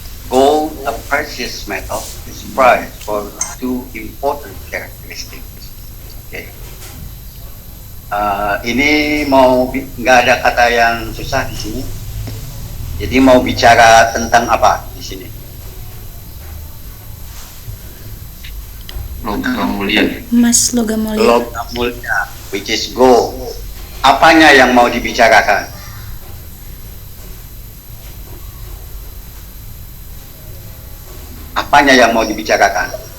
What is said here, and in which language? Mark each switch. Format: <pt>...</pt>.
<en>Gold, a precious metal, is prized for two important characteristics.</en> <id>Oke. Ini nggak ada kata yang susah di sini. Jadi mau bicara tentang apa di sini? Logam mulia. Mas logam mulia. Logam mulia,</id> <en>which is gold.</en> <id>Apanya yang mau dibicarakan? Apanya yang mau dibicarakan?</id>